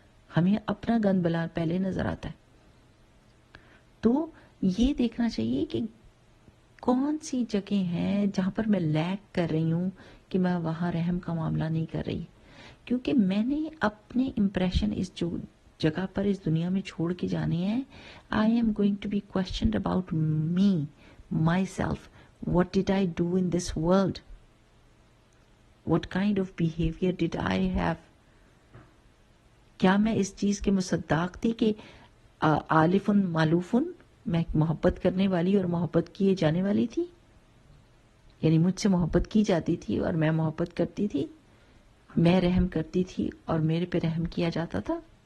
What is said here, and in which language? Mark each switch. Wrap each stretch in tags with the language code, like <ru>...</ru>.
<ur>ہمیں اپنا گند بلا پہلے نظر آتا ہے. تو یہ دیکھنا چاہیے کہ کون سی جگہ ہیں جہاں پر میں لیک کر رہی ہوں کہ میں وہاں رحم کا معاملہ نہیں کر رہی, کیونکہ میں نے اپنے امپریشن اس جو جگہ پر اس دنیا میں چھوڑ کے جانے ہیں.</ur> <en>I am going to be questioned about me, myself. What did I do in this world? What kind of behavior did I have?</en> <ur>کیا میں اس چیز کے مصداق تھی کہ آلفن مالوفن, میں محبت کرنے والی اور محبت کیے جانے والی تھی؟ یعنی مجھ سے محبت کی جاتی تھی اور میں محبت کرتی تھی, میں رحم کرتی تھی اور میرے پہ رحم کیا جاتا تھا.</ur>